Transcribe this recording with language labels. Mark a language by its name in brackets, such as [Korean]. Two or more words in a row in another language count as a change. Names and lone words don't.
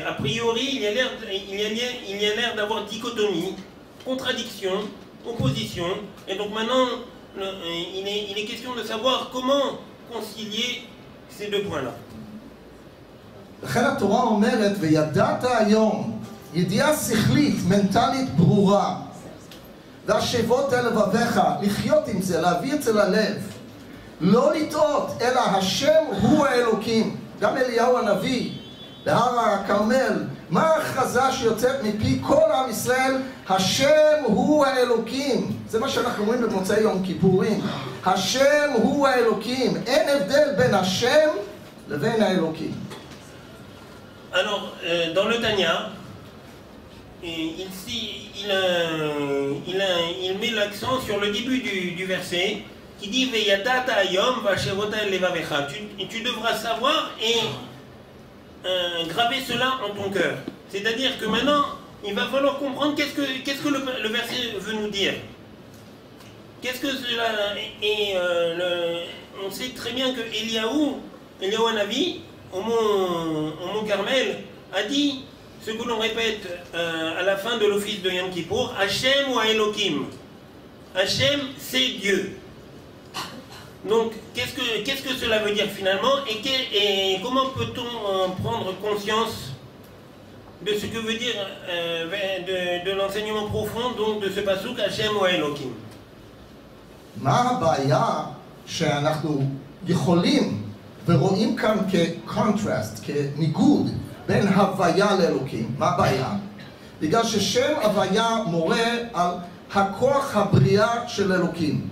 [French] A priori, il y a l'air d'avoir dichotomie, contradiction, opposition, et donc maintenant, il est question de savoir comment concilier ces deux points-là. [Hebrew] לכן התורה אומרת, וידעת היום, ידיעה שכלית, מנטלית ברורה, והשבות אל לבביך, לחיות עם זה, להביא את זה ללב, לא לטעות, אלא השם הוא האלוקים. גם אליהו הנביא, בהר הכרמל, מה ההכרזה שיוצאת מפי כל עם ישראל? השם הוא האלוקים. זה מה שאנחנו אומרים במוצאי יום כיפורים. השם הוא האלוקים. אין הבדל בין השם לבין האלוקים. [French] Alors, dans le Tanya, il met l'accent sur le début du verset qui dit [Hebrew] וידעת היום והשבת אל לבבך. [French] Tu devras savoir et graver cela en ton cœur. C'est-à-dire que maintenant, il va falloir comprendre qu'est-ce que le verset veut nous dire. Qu'est-ce que cela. Et on sait très bien que Eliyahu Hanavi, au mont Carmel, a dit ce que l'on répète à la fin de l'office de Yom Kippour, [Hebrew] השם הוא האלוקים. [French] Hachem, c'est Dieu. Donc, qu'est-ce que cela veut dire finalement et comment peut-on prendre conscience de ce que veut dire de l'enseignement profond donc de ce pasuk [Hebrew] השם הוא האלוקים? מה הבעיה שאנחנו יכולים ורואים כאן כקונטרסט, כניגוד בין הוויה לאלוקים? מה הבעיה? בגלל ששם הוויה מורה על הכוח הבריאה של אלוקים.